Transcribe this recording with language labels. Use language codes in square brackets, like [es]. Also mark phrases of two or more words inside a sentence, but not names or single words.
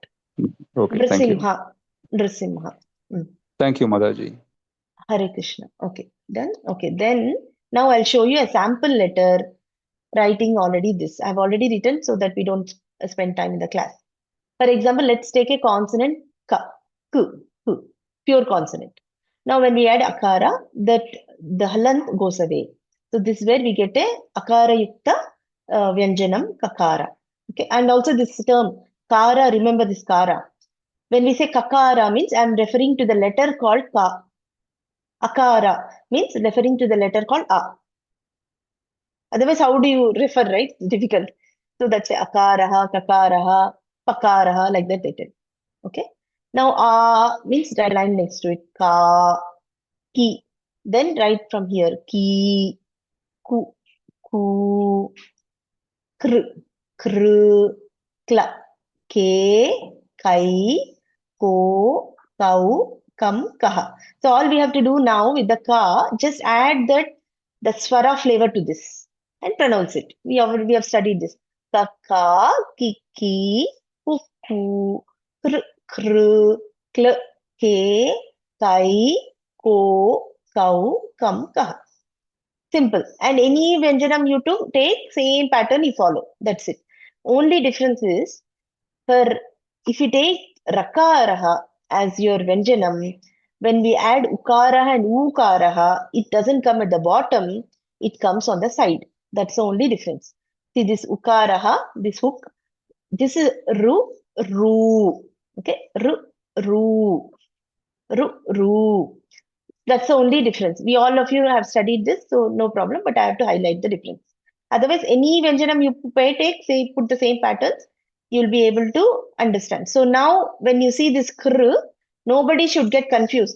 [en] Okay, thank you. Nrasimha. Thank you, Madaji. [sa] Hare Krishna. [en] Okay, done. Okay, then now I'll show you a sample letter writing already this. I've already written so that we don't spend time in the class. For example, let's take a consonant [sa] ka, ku, [en] pure consonant. Now when we add akara, that the halant goes away. So this is where we get a [sa] akara yukta vyanjanam kakara. [en] Okay, and also this term kara, remember this kara. When we say kakara means I'm referring to the letter called ka. Akara means referring to the letter called a. Otherwise, how do you refer, right? It's difficult. So that's [sa] akaraha, kakaraha, pakaraha, [en] like that they did. Okay. Now means write a line next to it. [sa] Ka, ki. [en] Then write from here. [sa] Ki, ku, kr, kla, ke, kai, ko, kau, kam, kaha. [en] So all we have to do now with the ka, just add the swara flavor to this and pronounce it. We have studied this. [sa] Kaka, kiki, kuku, kr, kl, ke, kai, ko, kau, kam, kaha. [en] Simple. And any vyanjanam you to take, same pattern you follow. That's it. Only difference is, if you take rakaraha as your vyanjanam, when we add ukaraha and ukaraha, it doesn't come at the bottom, it comes on the side. That's the only difference. See this ukaraha, this hook, this is ru. Okay, ru. That's the only difference. All of you have studied this, so no problem, but I have to highlight the difference. Otherwise, any vyanjanam you take, say, put the same patterns, you'll be able to understand. So now, when you see this kr, nobody should get confused.